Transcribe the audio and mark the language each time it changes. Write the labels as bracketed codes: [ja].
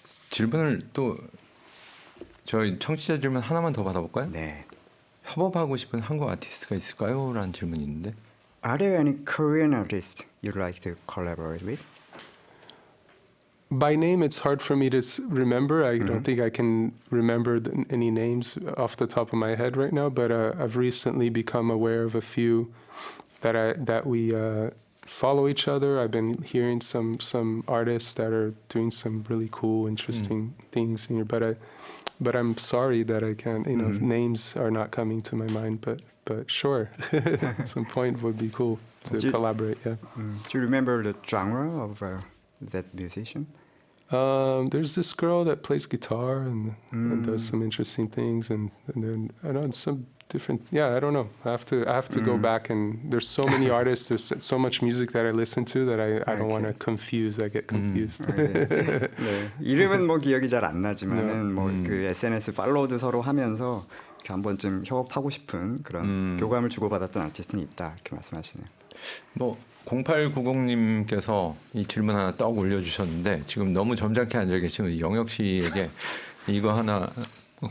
[ko] 질문을 또 저희 청취자 질문 하나만 더 받아볼까요? 네. 협업하고 싶은 한국 아티스트가 있을까요? 라는 질문이 있는데. [en] Are there any Korean artists you'd like to collaborate with? By name, it's hard for me to remember. I don't think I can remember any names off the top of my head right now. But I've recently become aware of a few that we follow each other. I've been hearing some artists that are doing some really cool, interesting things here. But I'm sorry that I can't. Names are not coming to my mind. But sure, at some point would be cool to collaborate. Yeah. Do you remember the genre of that musician? There's this girl that plays guitar and does some interesting things, and then I don't know some different. Yeah, I don't know. I have to go back, and there's so many artists. There's so much music that I listen to that I don't want to confuse. I get confused. [ko] 네. 이름은 뭐 기억이 잘 안 나지만은 뭐 그 SNS 팔로우도 서로 하면서 이렇게 한 번쯤 협업하고 싶은 그런 교감을 주고받았던 아티스트는 있다 이렇게 말씀하시네요. 뭐 0890님께서 이 질문 하나 떡 올려주셨는데 지금 너무 점잖게 앉아 계시는 영혁 씨에게 이거 하나 여쭤보면